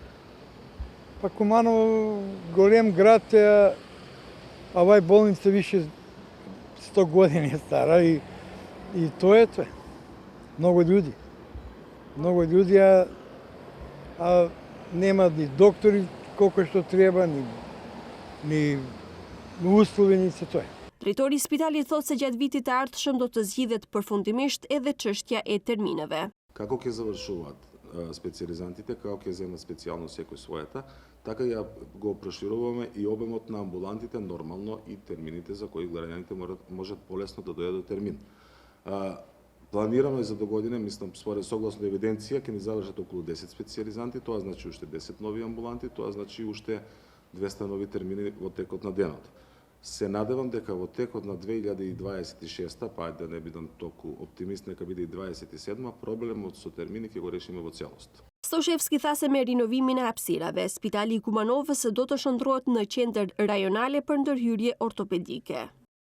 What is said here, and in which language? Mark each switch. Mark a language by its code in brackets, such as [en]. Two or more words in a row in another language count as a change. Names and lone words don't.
[mk] Па Куманово голем град е, а овај болница више 100 години е стара и тоа е тоа. Много луѓе, а нема ни доктори колку што треба, ни услови, ни се тоа. [sq] Drejtori i spitalit thotë se gjatë vitit të ardhshëm do të zgjidhet përfundimisht edhe çështja e termineve. [mk] Како ќе завршуваат специјализантите, како ќе земат специјално секој својата, така ја го прошируваме и обемот на амбулантите, нормално и термините за кои граѓаните можат полесно да дојдат до термин. Планираме за до година, мислам, согласно евиденција, ќе ни завршат околу 10 специјализанти, тоа значи уште 10 нови амбуланти, тоа значи уште 200 нови термини во текот на денот. Се надевам дека во текот на 2026, па да не бидам толку оптимист, нека биде и 27, проблемот со термини ќе го решиме во целост. [sq] Stoshevski tha se me rinovimin e hapësirave, spitali i Kumanovës do të shndrohet në qendër rajonale për ndërhyrje ortopedike.